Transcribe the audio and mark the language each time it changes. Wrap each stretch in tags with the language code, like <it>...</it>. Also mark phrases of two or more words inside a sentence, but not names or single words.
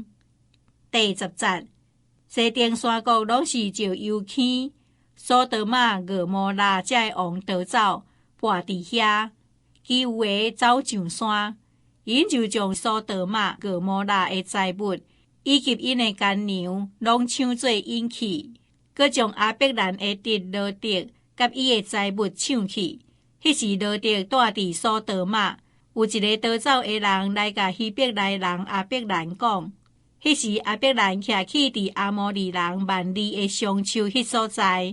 <nan>第10節，西顶山谷拢是照油坑，索多瑪、俄摩拉這個王逃走，跋佇遐，其有的走上山，因就將索多瑪、俄摩拉的財物以及因的干娘，攏搶做引去。閣將阿伯蘭的侄羅德甲伊的財物搶去。迄時羅德住佇索多瑪，有一個逃走的人來甲希伯來人阿伯蘭講。迄時阿伯蘭徛起佇阿摩利人萬利的上丘迄所在。</nan>